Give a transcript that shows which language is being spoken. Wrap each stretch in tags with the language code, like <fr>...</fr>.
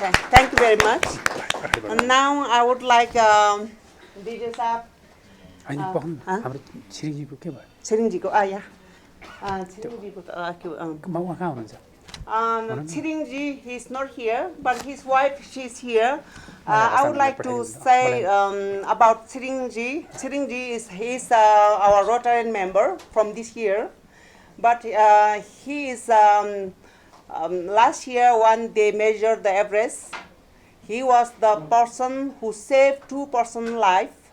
<en>Thank you very much. And now I would like DJ Saab.</en> <ne>हाम्रो छिरिङजीको के भयो छिरिङजीको yeah. छिरिङजीको उहाँ कहाँ हुनुहुन्छ</ne> <en>Chiringji, he's not here, but his wife, she's here. I would like to say about Chiringji. Chiringji he's our Rotarian member from this year, but he is last year when they measured the Everest, he was the person who saved 2 person's life.</en>